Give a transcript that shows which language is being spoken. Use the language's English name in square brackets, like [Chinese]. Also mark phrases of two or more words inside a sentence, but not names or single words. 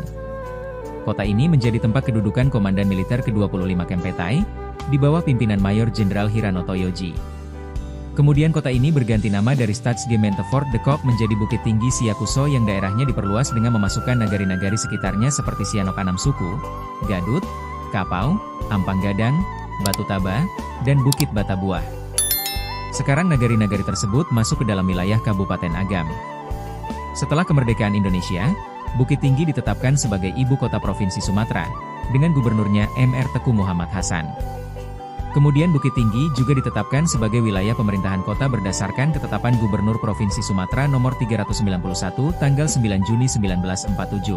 [Indonesian] Kota ini menjadi tempat kedudukan Komandan Militer ke-25 Kempetai, di bawah pimpinan Mayor Jenderal Hiranoto Yoji. Kemudian kota ini berganti nama dari Stadsgemeente Fort de Kock menjadi Bukit Tinggi Siakuso yang daerahnya diperluas dengan memasukkan nagari-nagari sekitarnya seperti Sianok Anam Suku, Gadut, Kapau, Ampang Gadang, Batu Taba, dan Bukit Batabuah. Sekarang nagari-nagari tersebut masuk ke dalam wilayah Kabupaten Agam. Setelah kemerdekaan Indonesia, Bukit Tinggi ditetapkan sebagai ibu kota Provinsi Sumatera, dengan gubernurnya Mr. Teku Muhammad Hasan. Kemudian Bukit Tinggi juga ditetapkan sebagai wilayah pemerintahan kota berdasarkan ketetapan Gubernur Provinsi Sumatera nomor 391 tanggal 9 Juni 1947.